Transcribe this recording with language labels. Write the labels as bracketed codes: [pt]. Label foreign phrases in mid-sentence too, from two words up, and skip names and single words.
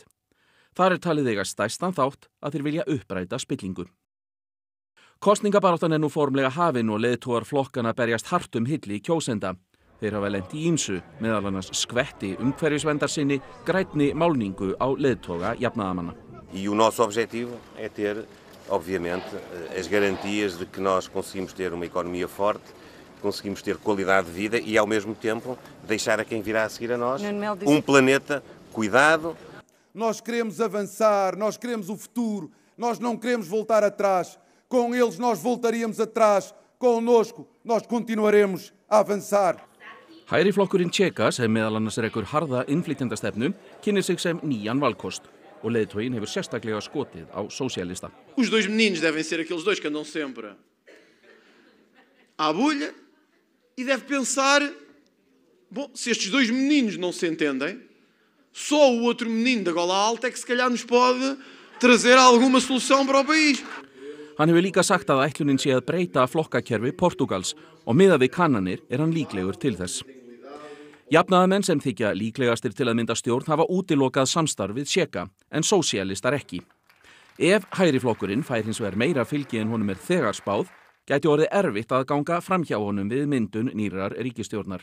[is] Þar talið eiga stærstan þátt að þeir vilja uppræta spillingu. Kosningabaráttan nú formlega hafin og leiðtogar flokkana berjast hart hilli kjósenda. Þeir hafa lent í ýmsu, meðal annars skvetti umhverfisverndarsinni, grænni málningu á leiðtoga jafnaðarmanna. [pt] E o nosso objetivo é ter, obviamente, as garantias de que nós conseguimos ter uma economia forte, conseguimos ter qualidade de vida e, ao mesmo tempo, deixar a quem virá a seguir a nós planeta cuidado. Nós queremos avançar, nós queremos o futuro, nós não queremos voltar atrás. Com eles nós voltaríamos atrás, conosco nós continuaremos a avançar. [is] Hægri flokkurinn Chega, sem meðal annars rekur harða innflytjendastefnu, kynnir sig sem nýjan valkost og leiðtoginn hefur sérstaklega skotið á sósíalista. [pt] Os 2 meninos devem ser aqueles 2 que andam sempre à bulha e deve pensar, bom, se estes 2 meninos não se entendem, só o outro menino da gola alta é que se calhar nos pode trazer alguma solução para o país. [is] Hann hefur líka sagt að ætlunin sé að breyta flokkakerfi Portúgals og miðað við kannanir hann líklegur til þess. Jafnaðarmenn sem þykja líklegastir til að mynda stjórn hafa útilokað samstarf við Chega, en sósíalistar ekki. Ef hægri flokkurinn fær hins vegar meira fylgi en honum þegar spáð, gæti orðið erfitt að ganga framhjá honum við myndun nýrrar ríkisstjórnar.